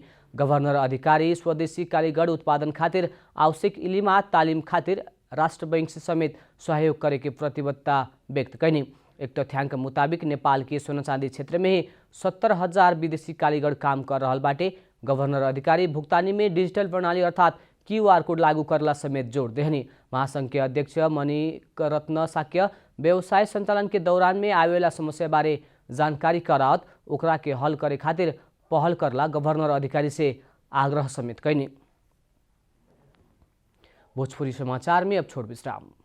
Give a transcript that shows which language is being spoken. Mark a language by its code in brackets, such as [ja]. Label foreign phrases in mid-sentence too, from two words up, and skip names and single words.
[bho] गवर्नर अधिकारी स्वदेशी कालीगढ़ उत्पादन खातिर आवश्यक इलिमा तालीम खातिर राष्ट्र बैंक से समेत सहयोग करे के प्रतिबद्धता व्यक्त कैनी। एक तथ्याङ्क मुताबिक नेपाल के सोना चांदी क्षेत्र में ही 70,000 विदेशी कालीगढ़ काम कर रहल बाटे। गवर्नर अधिकारी भुक्तानी में डिजिटल प्रणाली अर्थात QR कोड लागू करला समेत जोड़ देहनी। महासंघ के अध्यक्ष मणिरत्न साक्य व्यवसाय संचालन के दौरान में आवेला समस्या बारे जानकारी करावत ओकरा के हल करे खातिर पहल करला गवर्नर अधिकारी से आग्रह समेत कैनी। भोजपुरी समाचार में अब छोड़ विश्राम।